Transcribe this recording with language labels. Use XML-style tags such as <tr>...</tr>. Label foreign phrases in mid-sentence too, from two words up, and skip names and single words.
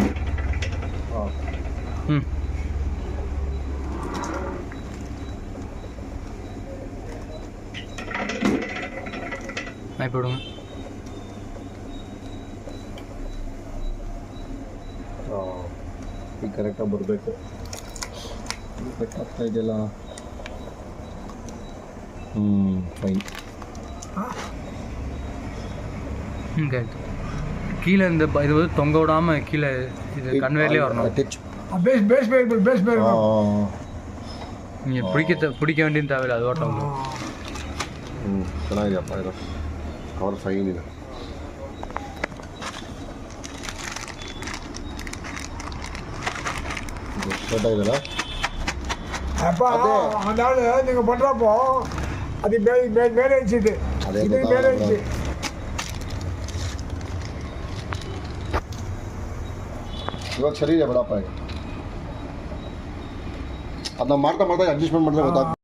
<ta>நான் போடுங்க.</ta> <kn>ಈ ಕರೆಕ್ಟಾಗಿ ಬರಬೇಕು. ಕಟ್ ಆಗ್ತಾ ಇದೆಯಲ್ಲ. ಫೈನ್.</kn> <ta>ஆயிடுச்சு. கீழே இந்த இது வந்து தொங்க விடாமல் கீழே இது கன்வேர்லேயே வரணும். பேஸ் நீங்கள் பிடிக்க வேண்டியது தேவையில்லை, அது ஓட்டம்.</ta> <kn>ಚೆನ್ನಾಗಿದೆಯಪ್ಪ ಇದು ಕವರ್ ಫೈನ್ ಇದೆ. ಸ್ಟಾರ್ಟ್ ಆಗಿದೆಲ್ಲ</kn> <ta>அப்போ அந்த ஆள் நீங்கள் பண்ணுறப்போ அது மேலே வச்சுது, இது மேலே வச்சு</ta> <kn>ಇವಾಗ ಸರಿ ಇದೆ ಬಿಡಪ್ಪ. ಈಗ ಅದನ್ನ ಮಾಡ್ತಾ ಮಾಡ್ತಾ ಅಡ್ಜಸ್ಟ್ಮೆಂಟ್ ಮಾಡಿದ್ರೆ ಗೊತ್ತಾಗ್ತದೆ.</kn>